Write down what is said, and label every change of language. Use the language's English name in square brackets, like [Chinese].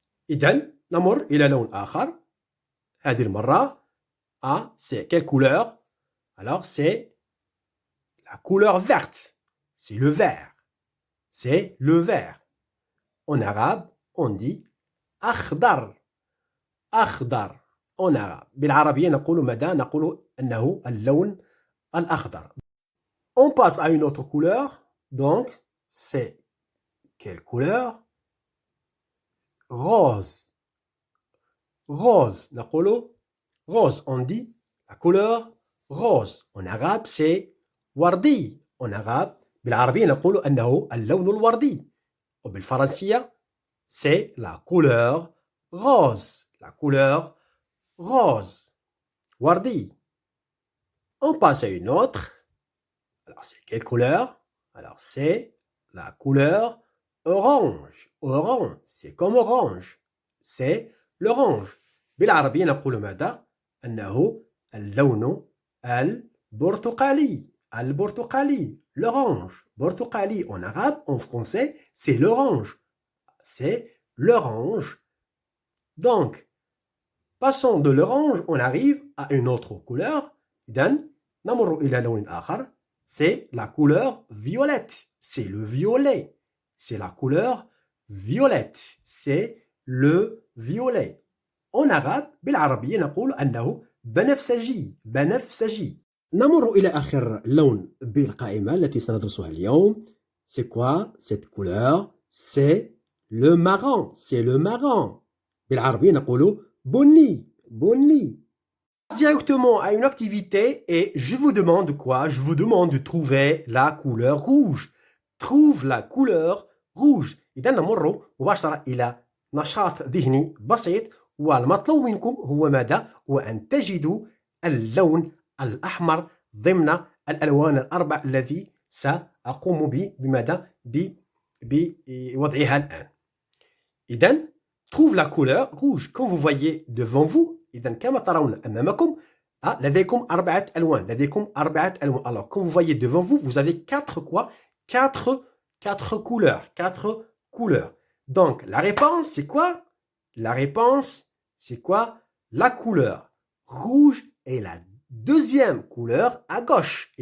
[Arabic] إذن نمر إلى لون آخر. هذه المرة [French] c'est quelle couleur? Alors, c'est la couleur verte. C'est le vert. C'est le vert. En arabe, on dit أخضر. أخضر. En arabe. [Arabic] بالعربية نقول ماذا؟ نقول أنه اللون الأخضر. [French] On passe à une autre couleur. Donc, c'est quelle couleur? Rose. Rose. نقول rose. On dit la couleur rose. En arabe, c'est وردي. En arabe, [Arabic] بالعربية نقول أنه اللون الوردي. [French] وبالفرنسية, c'est la couleur rose. La couleur rose. وردي. On passe à une autre. Alors, c'est quelle couleur? Alors, c'est la couleur orange. Orange. C'est comme orange. C'est l'orange. [Arabic] بالعربية نقول ماذا؟ أنه اللون البرتقالي. البرتقالي. L'orange. برتقالي. [French] En arabe, en français, c'est l'orange. C'est l'orange. Donc, passons de l'orange, on arrive à une autre couleur. [Arabic] إذن نمر إلى لون آخر. [French] C'est la couleur violette. C'est le violet. C'est la couleur violette. C'est le violet. En arabe, [Arabic] بالعربية نقول أنه بنفسجي. بنفسجي. نمر إلى آخر لون بالقائمة التي سندرسها اليوم. [French] C'est quoi cette couleur? C'est le marron. C'est le marron. [Arabic] بالعربية نقول بني. بني. [French] Directement à une activité et je vous demande quoi? Je vous demande de trouver la couleur rouge. Trouve la couleur rouge. [Arabic] إذا نمر مباشرة إلى نشاط ذهني بسيط والمطلوب منكم هو ماذا؟ هو أن تجدوا اللون الأحمر ضمن الألوان الأربع التي سأقوم بماذا؟ بوضعها الآن. [French] إذن trouve la couleur rouge. Quand vous voyez devant vous, [Arabic] إذن كما ترون أمامكم لديكم أربعة ألوان. لديكم أربعة ألوان. [French] Alors quand vous voyez devant vous, vous avez quatre quoi? Quatre couleurs. Quatre couleurs. Donc la réponse c'est quoi? La réponse c'est quoi? La couleur rouge est la deuxième couleur à gauche.